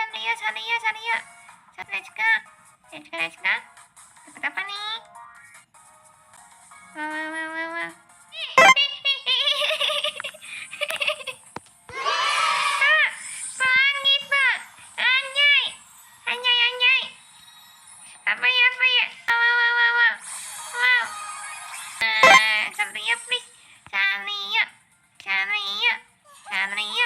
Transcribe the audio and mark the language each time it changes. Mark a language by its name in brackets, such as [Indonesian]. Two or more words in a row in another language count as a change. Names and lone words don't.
[Indonesian] Satria, Satria. Satria, [English] let's go. [Indonesian] Dapat apa nih? Wah, wah, wah, wah, wah. Pak, pelangi, Pak. Anjay. Anjay, anjay. Apa ya, apa ya? Wow, wow, wow, wow. Wow. Satria, please. Satria. Satria. Satria.